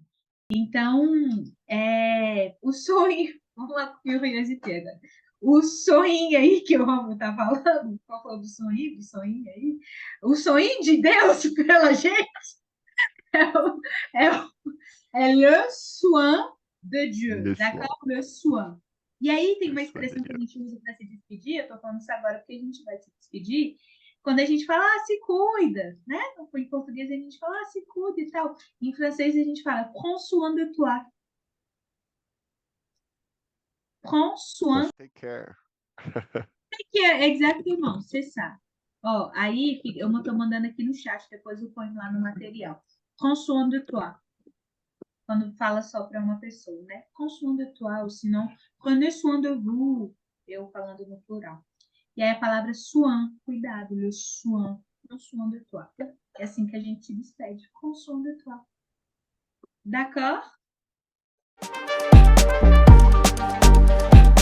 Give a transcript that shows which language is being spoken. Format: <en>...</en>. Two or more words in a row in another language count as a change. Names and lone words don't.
<pt>Então, o sonho... Vamos lá com o curiosité agora. O sonho aí que o Romulo tá falando, qual foi do sonho? Do sonho aí? O sonho de Deus pela gente é</pt> <fr>le soin de Dieu, d'accord? Le soin.</fr> <pt>E aí tem uma expressão que a gente usa para se despedir, eu estou falando isso agora porque a gente vai se despedir, quando a gente fala, se cuida, né? Em português a gente fala, se cuida e tal. Em francês a gente fala,</pt> <fr>prends soin de toi. Prends soin.</fr> <en>Take care. Take care,</en> <pt>exatamente,</pt> <fr>c'est ça.</fr> <pt>Ó, aí eu estou mandando aqui no chat, depois eu ponho lá no material.</pt> <fr>Prends soin de toi.</fr> <pt>Quando fala só para uma pessoa, né?</pt> <fr>Prends soin de toi, ou sinon, prenez soin de vous,</fr> <pt>eu falando no plural. E aí a palavra soin, cuidado,</pt> <fr>le soin, prends soin de toi.</fr> <pt>É assim que a gente se despede,</pt> <fr>prends soin de toi. D'accord?</fr>